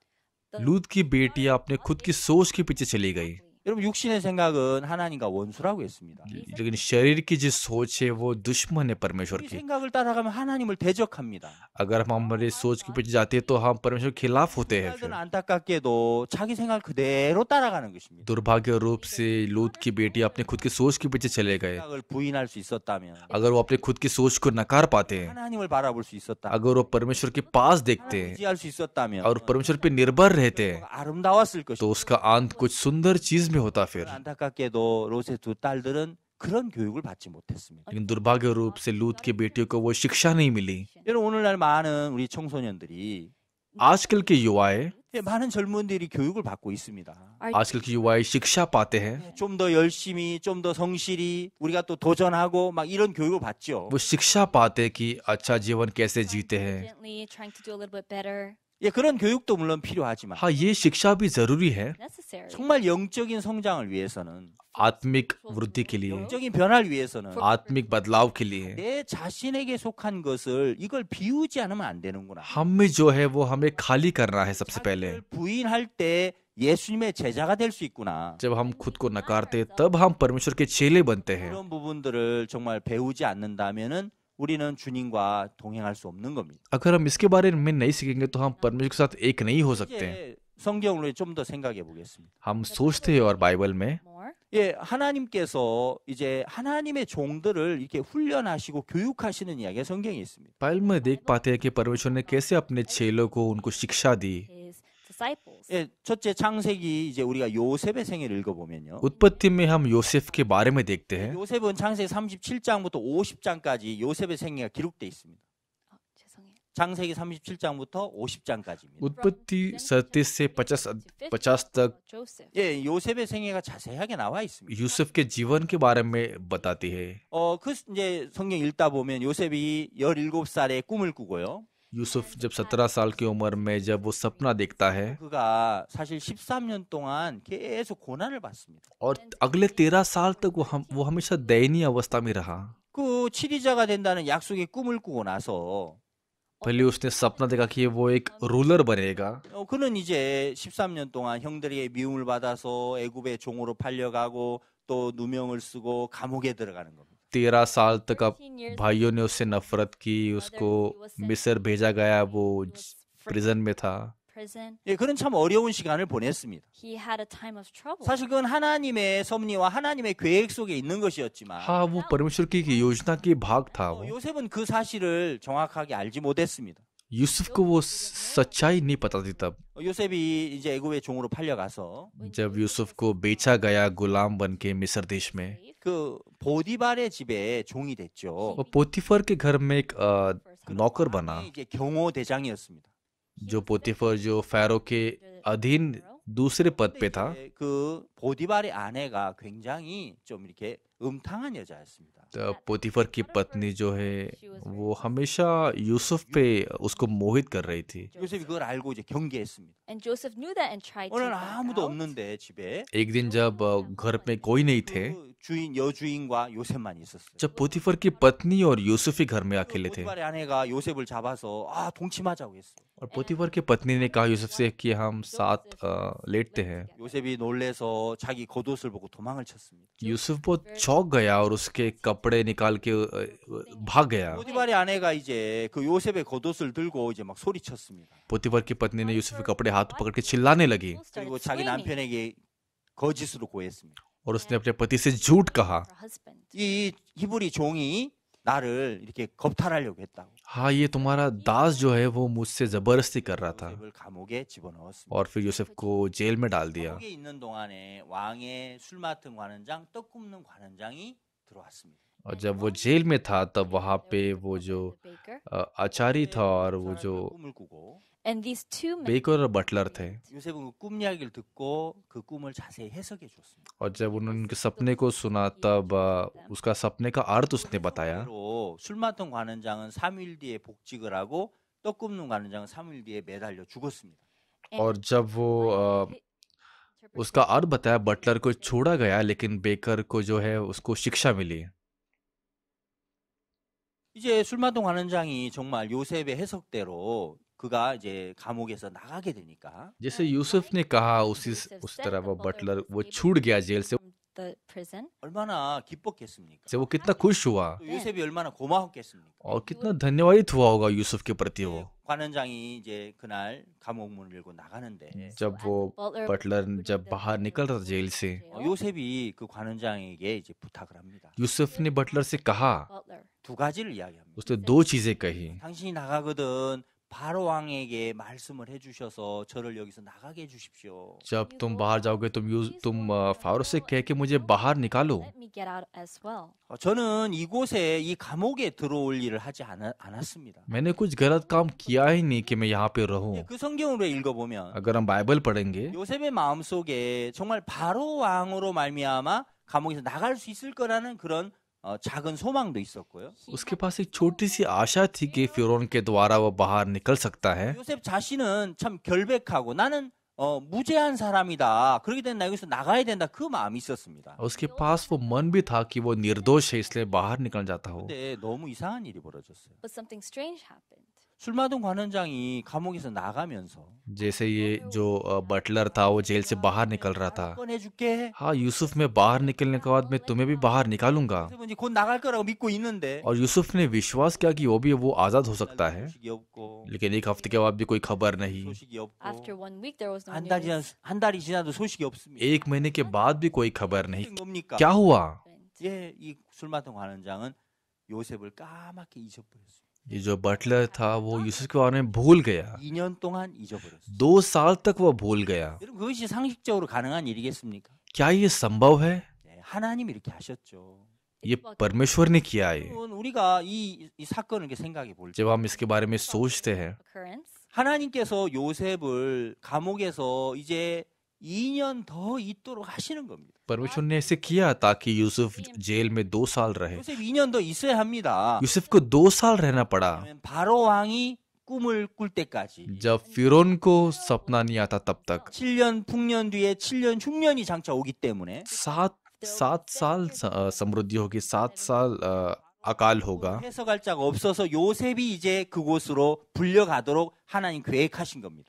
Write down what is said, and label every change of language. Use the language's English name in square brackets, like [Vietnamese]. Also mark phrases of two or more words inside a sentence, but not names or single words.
[Hindi] लूत की बेटियां अपने खुद की सोच के पीछे चली गई, [Korean] 여러분 육신의 생각은 하나님과 원수라고 했습니다. [Hindi] लेकिन शरीर की जो सोच है वो दुश्मन है परमेश्वर [Korean] 우리 [Hindi] की। [Korean] 생각을 따라가면 하나님을 대적합니다. [Hindi] अगर हम हमारे सोच के पीछे जाते हैं तो हम परमेश्वर के खिलाफ होते हैं। [Korean] 딸들은 [Hindi] फिर [Korean] 안타깝게도 자기 생각을 그대로 따라가는 것입니다. [Hindi] दुर्भाग्य रूप से लूत की बेटी अपने खुद की सोच के पीछे चले गए। [Korean] 생각을 부인할 수 있었다면 [Hindi] अगर वो अपने खुद की सोच को नकार पाते, [Korean] 하나님을 바라볼 수 있었다면 [Hindi] अगर वो परमेश्वर के पास देखते [Korean] 의지할 수 있었다면 [Hindi] और परमेश्वर पे निर्भर रहते, [Korean] 아름다웠을 [Hindi] तो [Korean] 것입니다. [Hindi] उसका अंत कुछ सुंदर चीज में होता फिर। [Korean] 안타깝게도 롯의 두 딸들은 그런 교육을 받지 못했습니다. [Hindi] लेकिन दुर्भाग्य रूप से लूत की बेटियों को वो शिक्षा नहीं मिली। [Korean] 여러분 오늘날 많은 우리 청소년들이 [Hindi] आजकल के युवाएं, [Korean] 많은 젊은들이 교육을 받고 있습니다. [Hindi] आजकल के युवाएं शिक्षा पाते हैं, [Korean] 좀 더 열심히, 좀 더 성실히 우리가 또 도전하고 막 이런 교육을 받죠. [Hindi] वो शिक्षा पाते हैं कि अच्छा जीवन कैसे जीते हैं। [English] Diligently trying to do a little bit better. [Korean] 예, 그런 교육도 물론 필요하지만 [Hindi] हाँ, ये शिक्षा भी जरूरी है [English] Necessary. [Korean] 정말 영적인 성장을 위해서는, [Hindi] आत्मिक वृद्धि के लिए, [Korean] 영적인 변화를 위해서는 [Hindi] आत्मिक बदलाव के लिए। [Korean] 내 자신에게 속한 것을 이걸 비우지 않으면 안 되는구나. [Hindi] हम में जो है वो हमें खाली करना है सबसे पहले। [Korean] 자기를 부인할 때 예수님의 제자가 될 수 있구나. [Hindi] जब हम खुद को नकारते तब हम परमेश्वर के चेले बनते हैं। [Korean] 그런 부분들을 정말 배우지 않는다면은 우리는 주님과 동행할 수 없는 겁니다. [Hindi] अगर हम इसके बारे में नहीं सीखेंगे तो हम परमेश्वर के साथ एक नहीं हो सकते। [Korean] 이제 성경으로 좀 더 생각해 보겠습니다. [Hindi] हम सोचते हैं और बाइबल में [English] More. [Korean] 예, 하나님께서 이제 하나님의 종들을 이렇게 훈련하시고 교육하시는 이야기가 성경에 있습니다. [Hindi] बाइबल में देख पाते हैं कि परमेश्वर ने कैसे अपने चेलों को उनको शिक्षा दी। [English] His disciples. [Korean] 예, 첫째 창세기 이제 우리가 요셉의 생애를 읽어보면요. [Hindi] उत्पत्ति में हम योसेफ के बारे में देखते हैं। [Korean] 요셉은 창세기 37장부터 50장까지 요셉의 생애가 기록돼 있습니다. 죄송해요. 창세기 37장부터 50장까지입니다. [Hindi] उत्पत्ति 37 से 50 तक Joseph. [Korean] 예, 요셉의 생애가 자세하게 나와 있습니다. [Hindi] यूसुफ के जीवन के बारे में बताती है। [Korean] 그 이제 성경 읽다 보면 요셉이 17살에 꿈을 꾸고요. [Hindi] यूसुफ जब 17 साल की उम्र में जब वो सपना देखता है [Korean] 그가 사실 13년 동안 계속 고난을 받습니다. [Hindi] और अगले 13 साल तक वो हमेशा दयनीय अवस्था में रहा। [Korean] 그 치리자가 된다는 약속의 꿈을 꾸고 나서 [Hindi] पहले उसने सपना देखा कि वो एक रूलर बनेगा। [Korean] 그는 이제 13년 동안 형들에게 미움을 받아서 애굽의 종으로 팔려가고 또 누명을 쓰고 감옥에 들어가는 겁니다. [Hindi] 13 साल तक अब भाइयों ने उससे नफरत की, उसको मिस्र भेजा गया, वो प्रिजन में था। prison. [Korean] 예, 그는 참 어려운 시간을 보냈습니다. [English] He had a time of trouble. [Korean] 사실 그건 하나님의 섭리와 하나님의 계획 속에 있는 것이었지만 [Hindi] हाँ, वो परमेश्वर की योजना की भाग था। वो [Korean] 요셉은 그 사실을 정확하게 알지 못했습니다. [Hindi] यूसुफ को वो सच्चाई नहीं पता थी तब। [Korean] 요셉이 이제 애굽의 종으로 팔려가서 [Hindi] जब यूसुफ को बेचा गया गुलाम बन के मिस्र देश में, [Korean] 그 보디발의 집에 종이 됐죠. [Hindi] वो पोतीफर के घर में एक नौकर बना। [Korean] 이제 경호 대장이었습니다. [Hindi] जो पोतीफर जो फैरो के अधीन दूसरे पद पे था। [Korean] 이제 그 보디발의 아내가 굉장히 좀 이렇게 음탕한 여자였습니다. [Hindi] तो पोतीफर की पत्नी जो है वो हमेशा यूसुफ पे उसको मोहित कर रही थी। [Korean] 요셉이 그걸 알고 이제 경계했습니다. [English] And Joseph knew that and tried to [Korean] 오늘 [English] back [Korean] 아무도 [English] out. [Korean] 없는데 집에 [Hindi] एक दिन जब घर में कोई नहीं थे, [Korean] 그 주인 여주인과 요셉만 있었어요. [Hindi] जब पोतीफर की पत्नी और यूसुफ ही घर में अकेले थे, [Korean] 보디발의 아내가 요셉을 잡아서 동침하자고 했어요. [Hindi] और पोतीफर की पत्नी ने कहा यूसुफ से कि हम साथ लेटते हैं। [Korean] 요셉이 놀래서 자기 겉옷을 보고 도망을 쳤습니다. [Hindi] यूसुफ बहुत चौंक गया और उसके कपड़े निकाल के भाग गया। [Korean] 보디발의 아내가 이제 그 요셉의 겉옷을 들고 이제 막 소리쳤습니다. [Hindi] पोतीफर की पत्नी ने यूसुफ के कपड़े हाथ पकड़ के चिल्लाने लगी [Korean] 그리고 자기 남편에게 거짓으로 고했습니다. [Hindi] और उसने अपने पति से झूठ कहा। [English] Her husband. [Korean] 이 히브리 종이 나를 이렇게 겁탈하려고 했다고. [Hindi] हाँ, ये तुम्हारा दास जो है वो मुझसे जबरदस्ती कर रहा था। [Korean] 요셉을 감옥에 집어넣었습니다. [Hindi] और फिर यूसुफ को जेल में डाल दिया। [Korean] 감옥에 있는 동안에 왕의 술 맡은 관원장, 떡 굽는 관원장이 들어왔습니다. [Hindi] और जब वो जेल में था तब वहाँ पे वो जो [English] The baker. [Hindi] आचारी था और वो जो [Korean] 꿈을 꾸고 [English] And these two men [Hindi] बेकर और बटलर थे, [Korean] 요셉은 그 꿈 이야기를 듣고 그 꿈을 자세히 해석해 줬습니다. [Hindi] और जब उन्होंने उनके सपने को सुना तब उसका सपने का अर्थ उसने बताया। [Korean] 로 술 맡은 관원장은 3일 뒤에 복직을 하고 떡 굽는 관원장은 3일 뒤에 매달려 죽었습니다. [Hindi] और जब वो उसका अर्थ बताया, बटलर को छोड़ा गया लेकिन बेकर को जो है उसको शिक्षा मिली। [Korean] 이제 술 맡은 관원장이 정말 요셉의 해석대로 그가 이제 감옥에서 나가게 되니까 [Hindi] जैसे यूसुफ ने कहा उस तरह वो बटलर वो छूट गया जेल से। [English] from the prison. [Korean] 얼마나 기뻤겠습니까? [Hindi] से वो कितना खुश हुआ [Korean] 또 요셉이 얼마나 고마웠겠습니까? [Hindi] और कितना धन्यवादित हुआ होगा यूसुफ के प्रति वो। [Korean] 관원장이 이제 그날 감옥 문을 열고 나가는데 [Hindi] जब वो बटलर जब बाहर निकल रहा था जेल से, [Korean] 요셉이 그 관원장에게 이제 부탁을 합니다. [Hindi] यूसुफ ने बटलर से कहा, Butler. [Korean] 두 가지를 이야기합니다. [Hindi] उसने दो चीजें कही। [Korean] 당신이 나가거든 바로 왕에게 말씀을 해주셔서 저를 여기서 나가게 해주십시오. [Hindi] जब तुम बाहर जाओगे तुम फारो से कह के मुझे बाहर निकालो। [English] Let me get out as well. [Korean] 저는 이곳에 이 감옥에 들어올 일을 하지 않았습니다. [Hindi] मैंने कुछ गलत काम किया ही नहीं कि मैं यहाँ पे रहूं। [Korean] 그 성경으로 읽어보면 [Hindi] अगर हम बाइबल पढ़ेंगे [Korean] 요셉의 마음속에 정말 바로 왕으로 말미암아 감옥에서 나갈 수 있을 거라는 그런 작은 소망도 있었고요. [Hindi] उसके पास एक छोटी सी आशा थी कि फिरौन के द्वारा वो बाहर निकल सकता है। [Korean] 요셉 자신은 참 결백하고 나는 무죄한 사람이다. 그렇기 때문에 나 여기서 나가야 된다. 그 마음이 있었습니다. [Hindi] उसके पास वो मन भी था कि वो निर्दोष है इसलिए बाहर निकल जाता हो। [Korean] 근데 너무 이상한 일이 벌어졌어요. [English] But something strange happened. [Korean] 술 맡은 관원장이 감옥에서 나가면서 [Hindi] जैसे ये जो बटलर था वो जेल से बाहर निकल रहा था। [Korean] 꺼내줄게. [Hindi] हाँ, यूसुफ मैं बाहर निकलने के बाद मैं तुम्हें भी बाहर निकालूंगा। [Korean] 요셉은 이제 곧 나갈 거라고 믿고 있는데 [Hindi] और यूसुफ ने विश्वास किया कि वो आजाद हो सकता है, [Korean] 소식이 없고 [Hindi] लेकिन एक हफ्ते के बाद भी कोई खबर नहीं। [Korean] 소식이 없고 [English] After 1 week, there was no [Korean] 한 달이 [English] news. [Korean] 한 달이 지나도 소식이 없습니다. [Hindi] एक महीने के बाद भी कोई खबर नहीं। [Korean] 뭡니까? [Hindi] क्या हुआ? [Korean] 예, 이 술 맡은 관원장은 요셉을 까맣게 잊어버렸어요. [Hindi] ये जो बटलर था वो यूसुफ के बारे में भूल गया। [Korean] 2년 동안 잊어버렸어요. [Hindi] 2 साल तक वो भूल गया। [Korean] 여러분 그것이 상식적으로 가능한 일이겠습니까? [Hindi] क्या ये संभव है? [Korean] 네, 하나님이 이렇게 하셨죠. [Hindi] ये परमेश्वर ने किया है। [Korean] 여러분, 우리가 이 사건을 이렇게 생각해 볼 때 [Hindi] जब हम इसके बारे में सोचते हैं, [English] Occurrence. [Korean] 하나님께서 요셉을 감옥에서 이제 2년 더 있도록 하시는 겁니다. [Hindi] परमेश्वर ने ऐसे किया ताकि यूसुफ जेल में 2 साल रहे। [Korean] 요셉 2년 더 있어야 합니다. [Hindi] यूसुफ को 2 साल रहना पड़ा। [Korean] 왜냐하면 바로 왕이 꿈을 꿀 때까지 [Hindi] जब फिरौन को सपना नहीं आता तब तक [Korean] 7년 풍년 뒤에 7년 흉년이 장차 오기 때문에 [Hindi] 7 साल समृद्धि होगी, 7 साल अकाल होगा। [Korean] 해석할 자가 없어서 요셉이 이제 그곳으로 불려가도록 하나님 계획하신 겁니다.